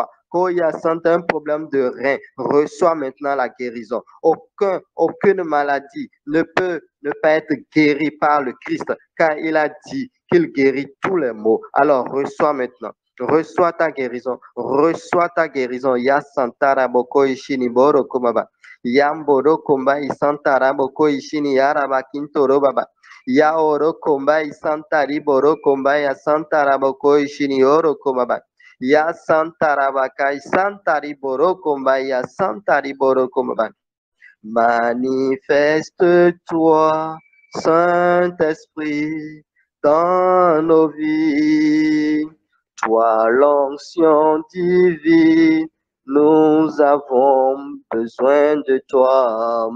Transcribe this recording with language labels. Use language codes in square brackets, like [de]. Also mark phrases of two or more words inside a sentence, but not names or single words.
[fr] Koya Santa, un problème de rein. Reçois maintenant la guérison. Aucune maladie ne peut ne pas être guérie par le Christ, car il a dit qu'il guérit tous les maux. Alors reçois maintenant. Reçois ta guérison. Reçois ta guérison. Ya Santa Raboko Ishini Boro Komaba. Yamboro Komba Isanta Raboko Ishini Yaraba Kintoro Baba. Ya oro komba isanta riboro komba ya santa raboko ishini oro komba. Ya santa rabaka isanta riboro komba ya santa riboro komba. Manifeste-toi, Saint-Esprit, dans nos vies. Toi, l'onction divine, nous avons besoin de toi.